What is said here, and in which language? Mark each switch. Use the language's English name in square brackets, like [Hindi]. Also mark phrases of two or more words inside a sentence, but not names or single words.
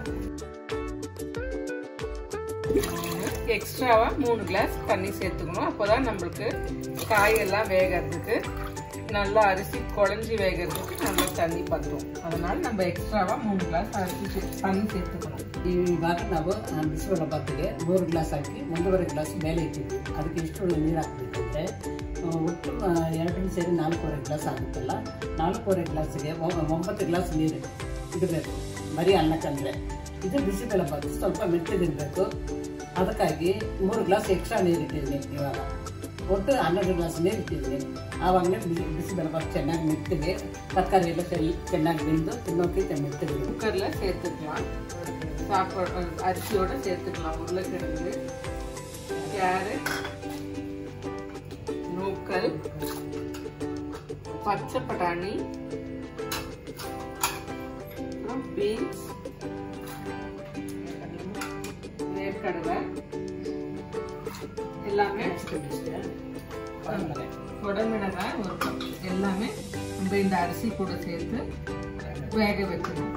[Tamil] எக்ஸ்ட்ராவா 3 கிளாஸ் தண்ணி சேர்த்துக்கணும். அப்போதான் நம்மளுக்கு காயெல்லாம் வேகிறதுக்கு, நல்லா அரிசி குழஞ்சி வேகிறதுக்கு நல்லா தண்ணி பத்தும். அதனால நம்ம எக்ஸ்ட்ராவா 3 கிளாஸ் அரிசி தண்ணி சேர்த்துக்கணும். [Kannada] ಇವಾಗ ನಾವು ಬಿಸಿಬೇಳೆಬಾತ್ಗೆ 3 ಗ್ಲಾಸ್ ಹಾಕಿ 1.5 ಗ್ಲಾಸ್ ಮೇಲೆ ಇಟ್ಟಿದ್ವಿ. ಅದಕ್ಕೆ ಇಷ್ಟು ನೀರು ಹಾಕಬೇಕಂದ್ರೆ ಒಟ್ಟು 2 ಸೇರಿ 4.5 ಗ್ಲಾಸ್ ಆಗುತ್ತಲ್ಲ. 4.5 ಗ್ಲಾಸ್ಗೆ 9 ಗ್ಲಾಸ್ ನೀರು ಇಡಬೇಕು, ಬರೀ ಅನ್ನಕ್ಕಂದ್ರೆ. ಇದು ಬಿಸಿಬೇಳೆಬಾತ್ ಸ್ವಲ್ಪ ಮೆತ್ತಗಿರಬೇಕು. ಅದಕ್ಕಾಗಿ 3 [English] glass extra [Kannada] ನೀರು ಇಟ್ಟಿದ್ದೀನಿ. ಇವಾಗ ಒಟ್ಟು 12 ಗ್ಲಾಸ್ ನೀರು ಇಟ್ಟಿದ್ದೀನಿ. ಆವಾಗಲೇ ಬಿಸಿಬೇಳೆಬಾತ್ ಚೆನ್ನಾಗಿ ಮೆತ್ತಗೆ, ತರಕಾರಿ ಎಲ್ಲ ಚೆನ್ನಾಗಿ ಬೆಂದು ತಿನ್ನೋಕೆ ಮೆತ್ತಗೆ. [Tamil] குக்கர்ல சேர்த்துக்கலாம். சாப்பாடு அரிசியோட சேர்த்துக்கலாம். உருளைக்கிழங்கு, கேரட், நூக்கல், பச்சை பட்டாணி, பீன்ஸ், வேர்க்கடலை எல்லாமே, குடமிளகாய் 1 கப் எல்லாமே நம்ம இந்த அரிசி கூட சேர்த்து வேக வைக்கணும்.